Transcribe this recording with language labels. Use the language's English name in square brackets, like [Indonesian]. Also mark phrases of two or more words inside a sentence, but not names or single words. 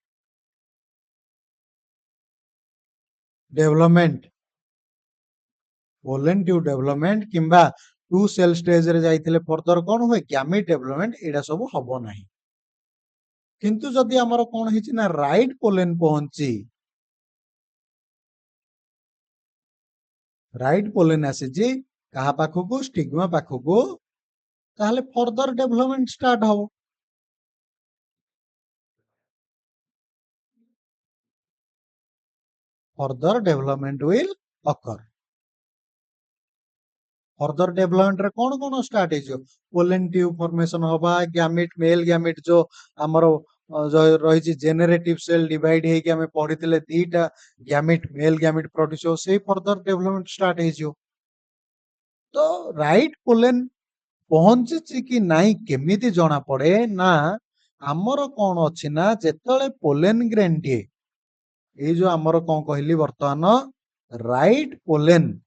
[Odia] ଡେଭଲପମେଣ୍ଟ କିମ୍ବା [English] two cell stage [Odia] ରେ ଯାଇଥିଲେ ଫର୍ଦର କଣ ହୁଏ [English] gamete development [Odia] ଏଇଟା ସବୁ ହବ ନାହିଁ କିନ୍ତୁ ଯଦି ଆମର କଣ ହେଇଛି ନା [English] right pollen [Odia] ପହଞ୍ଚି [English] right pollen [Odia] ଆସିଛି କାହା ପାଖକୁ ଷ୍ଟିଗ୍ମା ପାଖକୁ ତାହେଲେ [English] further development start [Odia] ହବ [English] further development will occur further development [Odia] ରେ କଣ ଷ୍ଟାର୍ଟ ହେଇଯିବ [English] pollen tube formation [Odia] ହବା [English] gamete male gamete [Odia] ଯୋଉ ଆମର ରହିଛି [English] generative cell divide [Odia] ହେଇକି ଆମେ ପଢିଥିଲେ ଦିଟା [English] gamete male gamete produce [Odia] ହବ ସେଇ [English] further development start [Odia] ହେଇଯିବ ତ [English] right pollen [Odia] ପହଞ୍ଚିଛି କି ନାହିଁ କେମିତି ଜଣା ପଡେ ନା ଆମର କଣ ଅଛି ନା ଯେତେବେଳେ [English] pollen grain [Odia] ଟିଏ ଏଇ ଯୋଉ ଆମର କଣ କହିଲି ବର୍ତ୍ତମାନ [English] right pollen